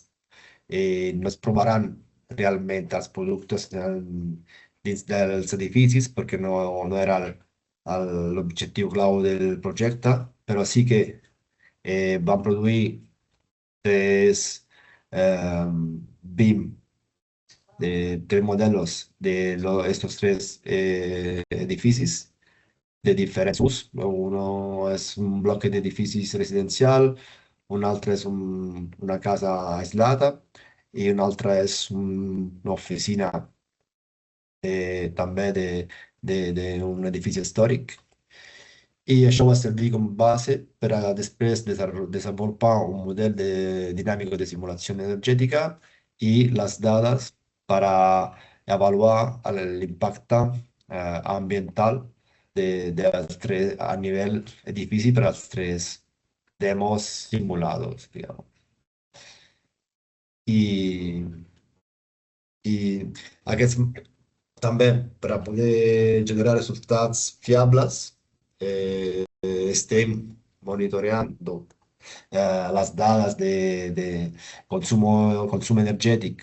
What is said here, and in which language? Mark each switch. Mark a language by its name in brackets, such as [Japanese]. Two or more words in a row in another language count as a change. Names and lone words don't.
[Catalan] No es provaran realment els productes dins dels edificis perquè no era l'objectiu clau del projecte, però sí que van produir tres BIM de tres [Spanish] modelos de estos tres edificios [Catalan] de diferents usos. Uno és un bloc d'edificis residencial, un altre és una casa aislada i un altre és una oficina també d'un edifici històric. I això va servir com base per a després desenvolupar un model dinàmic de simulació energètica i les dades per a avaluar l'impacte ambiental a nivell edifici per als tres demos [Spanish] simulados, digamos. [Catalan] I, i aquests també per a poder generar resultats fiables estem monitoreant les dades de consum energètic